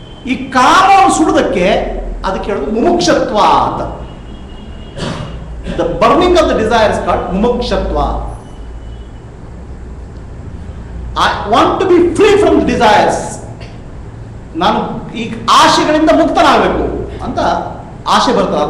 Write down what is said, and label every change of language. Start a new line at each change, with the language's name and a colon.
Kannada: ಈ ಕಾಮವನ್ನು ಸುಡುವುದಕ್ಕೆ ಅದಕ್ಕೆ ಹೇಳೋದು ಮುಮುಕ್ಷತ್ವ ಅಂತ.
English: The burning of the desire is called ಮುಮುಕ್ಷತ್ವ. I want to be free from the desires.
Kannada: ನಾನು ಈ ಆಶೆಗಳಿಂದ ಮುಕ್ತನಾಗಬೇಕು ಅಂತ ಆಸೆ ಬರ್ತದೆ.